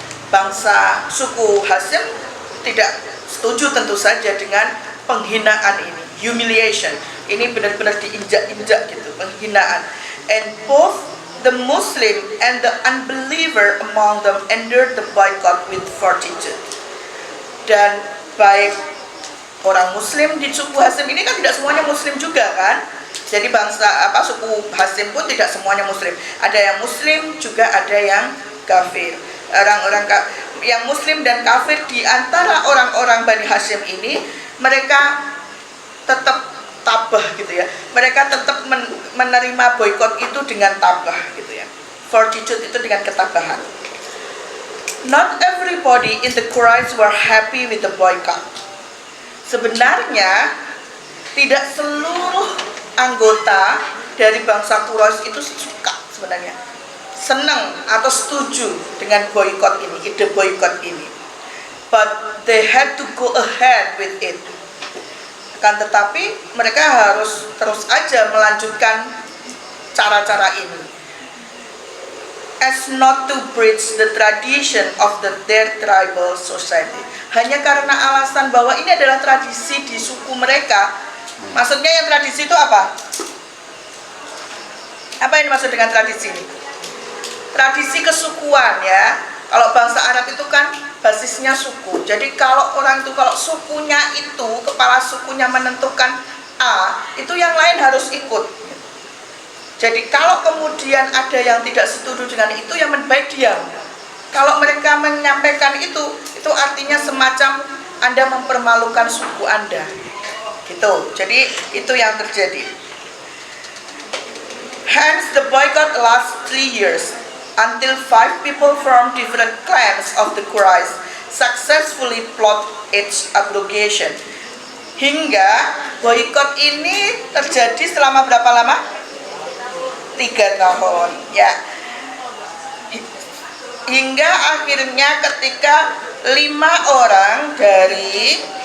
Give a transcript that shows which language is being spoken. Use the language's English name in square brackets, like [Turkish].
[Indonesian] Bangsa suku Hashim tidak setuju tentu saja dengan penghinaan ini, humiliation. Ini benar-benar diinjak-injak gitu, penghinaan. [English] And both the Muslim and the unbeliever among them endured the boycott with fortitude. [Indonesian] Dan baik orang Muslim di suku Hashim ini kan tidak semuanya Muslim juga kan? Jadi suku Hashim pun tidak semuanya Muslim. Ada yang Muslim juga ada yang kafir. Orang-orang yang Muslim dan kafir di antara orang-orang Bani Hashim ini, mereka tetap tabah gitu ya. Mereka tetap menerima boykot itu dengan tabah gitu ya. Fortitude itu dengan ketabahan. [English] Not everybody in the Quraysh were happy with the boycott. [Indonesian] Sebenarnya tidak seluruh anggota dari bangsa Quraisy itu suka sebenarnya, senang atau setuju dengan boykot ini, ide boykot ini. [English] But they had to go ahead with it. [Indonesian] Kan tetapi mereka harus terus aja melanjutkan cara-cara ini. [English] As not to breach the tradition of their tribal society. [Indonesian] Hanya karena alasan bahwa ini adalah tradisi di suku mereka. Maksudnya yang tradisi itu apa? Apa yang dimaksud dengan tradisi ini? Tradisi kesukuan ya. Kalau bangsa Arab itu kan basisnya suku. Jadi kalau sukunya itu, kepala sukunya menentukan A, itu yang lain harus ikut. Jadi kalau kemudian ada yang tidak setuju dengan itu, yang baik diam. Kalau mereka menyampaikan itu artinya semacam Anda mempermalukan suku Anda. Gitu. Jadi itu yang terjadi. [English] Hence the boycott lasts 3 years. Until 5 people from different clans of the Quraysh successfully plot its abrogation. [Indonesian] Hingga boykot ini terjadi selama berapa lama? 3 tahun ya. Hingga akhirnya ketika 5 orang dari